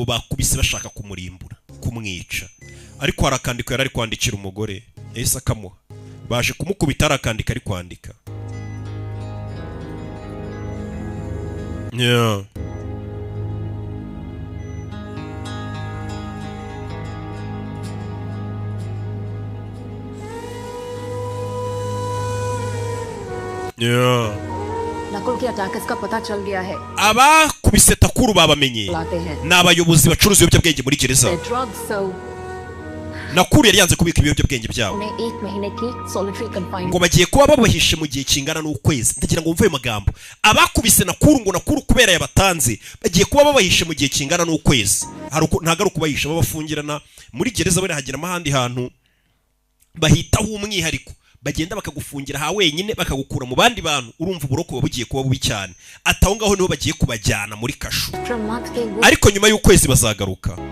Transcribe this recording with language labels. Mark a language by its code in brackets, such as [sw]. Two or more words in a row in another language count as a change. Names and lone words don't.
[rw] bakubise bashaka kumurimbura kumwica ariko harakandika yari kwandikira umugore yahise akamuha baje kumukubita harakandika ari kwandika [hi] नकुल की अटैकर्स का पता चल गया है [rw] abakubise Takuru babamenye n'abayobozi bacuruza ibiyobyabwenge muri gereza Nakuru yari yanze kubika ibiyobyabwenge byabo ngo bagiye kuba babahishe mu gihe kingana n'ukwezi ndagira ngo mvuye amagambo abakubise Nakuru ngo Nakuru kubera yabatanze bagiye kuba babahishe mu gihe kingana n'ukwezi ntago ari kubahisha babafungirana muri gereza bari hagira amahandi hantu bahitaho umwihariko bagenda bakagufungira ha wenyine bakagukura mu bandi bantu urumva uburoko bugiye kuba bubi cyane ataho ngaho niho bagiye kubajyana muri kashu ariko nyuma y'ukwezi bazagaruka